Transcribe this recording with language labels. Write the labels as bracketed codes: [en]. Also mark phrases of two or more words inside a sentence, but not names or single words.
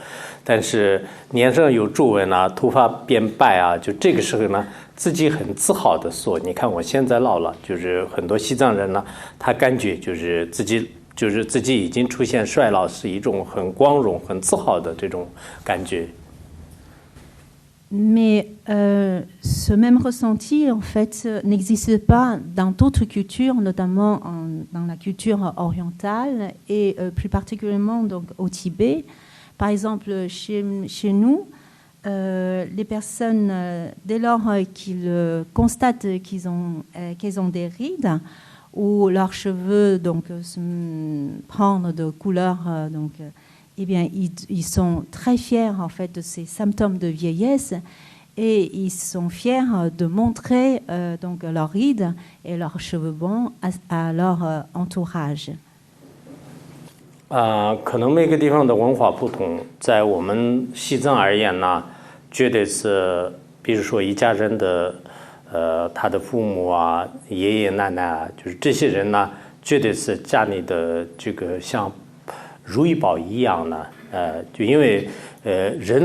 [zh] 但是脸上有皱纹啊，头发变白啊，就这个时候呢，自己很自豪的说：“你看我现在老了。” 就是很多西藏人呢，他感觉就是自己已经出现衰老，是一种很光荣、很自豪的这种感觉。 [fr] Mais ce même ressenti, en fait, n'existe pas dans d'autres cultures, notamment dans la culture orientale et plus particulièrement donc, au Tibet. Par exemple, chez nous, les personnes, dès lors qu'ils constatent qu'elles ont des rides ou leurs cheveux donc, prendre de couleur, donc, eh bien, ils sont très fiers en fait de ces symptômes de vieillesse et ils sont fiers de montrer donc leurs rides et leurs cheveux blancs à leur entourage. [zh] 可能每个地方的文化不同，在我们西藏而言呢，觉得是，比如说一家人的他的父母啊、爷爷奶奶啊，就是这些人呢，觉得是家里的这个像如意宝一样呢，就因为人